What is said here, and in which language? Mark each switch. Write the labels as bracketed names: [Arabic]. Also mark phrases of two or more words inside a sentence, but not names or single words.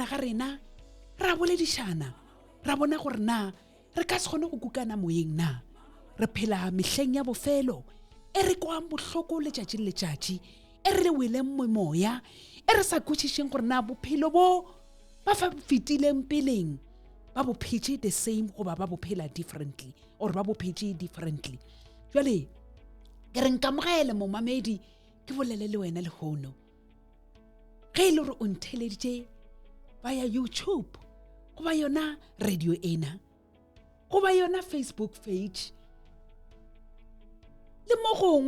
[Northern Sotho] ga rena ra boledišana ra bona gore na re ka se kgone go kukana moyeng na re phela mehleng ya bofelo e re kwang bohloko letšatši le letšatši e re le weleng moya e re sa kwešišeng gore na bophelo bo ba fa fetileng peleng ba bo phetse [English] the same [Northern Sotho] goba ba bo phela differently or ba bo phetse differently. Jwale ke re nkamogele momamedi ke bolele le wena le hono ge e le gore o ntheleditše via YouTube go ba yona radio ena go ba yona Facebook page le mo gongwe